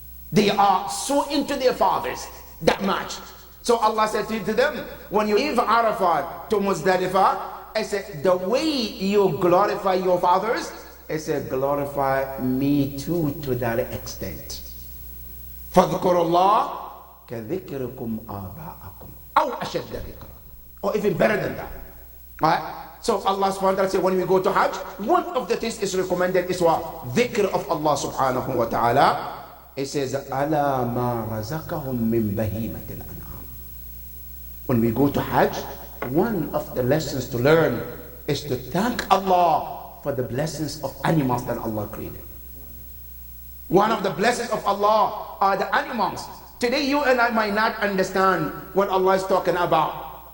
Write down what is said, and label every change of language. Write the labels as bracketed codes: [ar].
[en] They are so into their fathers that much. So Allah said to them, when you leave Arafat to Muzdalifah, I said, the way you glorify your fathers, I said, glorify me too to that extent. [ar] فَذْكُرُوا اللَّهَ كَذِكْرِكُمْ آبَاءَكُمْ أَوْ أَشَدَّ ذِكْرًا. [en] Or even better than that. Alright? So Allah subhanahu wa ta'ala said, when we go to Hajj, one of the things is recommended is what? Dhikr of Allah subhanahu wa ta'ala. [ar] It says, أَلَا مَا رَزَقَهُمْ مِنْ بَهِيمَةِ الْأَنْعَامِ. [en] When we go to Hajj, one of the lessons to learn is to thank Allah for the blessings of animals that Allah created. One of the blessings of Allah are the animals. Today you and I might not understand what Allah is talking about.